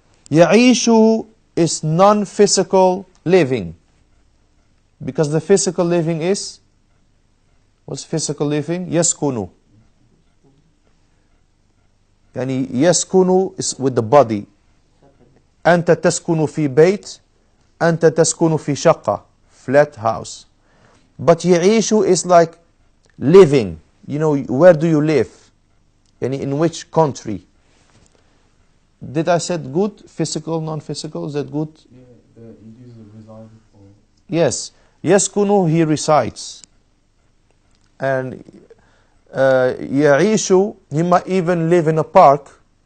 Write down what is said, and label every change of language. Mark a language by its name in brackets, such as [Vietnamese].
[English] يعيش is non-physical living. Because the physical living is, what's physical living? [Arabic] يسكن. يعني يسكن [English] is with the body. [Arabic] أنت تسكن في بيت, أنت تسكن في شقة, [English] flat house. But يعيش is like living. You know, where do you live? Yani in which country? Did I say good? Physical, non-physical? Is that good? Yeah, it is resided for. Yes. يسكن, he resides. And يعيش, he might even live in a park.